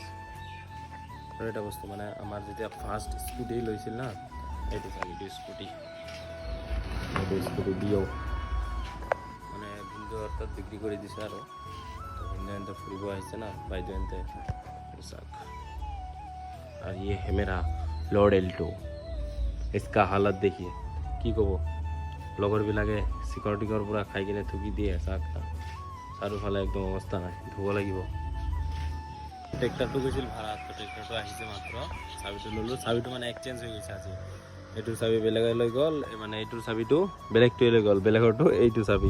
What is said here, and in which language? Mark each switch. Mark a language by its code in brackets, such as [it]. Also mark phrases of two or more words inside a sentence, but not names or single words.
[as] আৰু এটা বস্তু মানে আমাৰ যেতিয়া ফাৰ্ষ্ট স্কুটি লৈছিল না, এইটো চাওক, এইটো স্কুটি দিও মানে ভিনদেউৰ তাত বিক্ৰী কৰি দিছে আৰু। তো ভিনদেউ ফুৰিব আহিছে না বাইদেউহঁতে, চাওক। [hi] और ये है मेरा लॉरेल 2। इसका हालत देखिए, [as] কি ক'ব, লগৰবিলাকে চিকৰটিকৰ পৰা খাই কিনে থুকি দিয়ে। চাওক চাৰিওফালে একদম অৱস্থা নাই, ধুব লাগিব। ট্ৰেক্টৰটো গৈছিল ভাড়াত, তো ট্ৰেক্টৰটো আহিছে মাত্ৰ, চাবিটো ল'লোঁ। চাবিটো মানে এক্সচেঞ্জ হৈ গৈছে আজি, এইটোৰ চাবি বেলেগে লৈ গ'ল, মানে এইটোৰ চাবিটো বেলেগটোৱে লৈ গ'ল, বেলেগৰটো এইটো চাবি।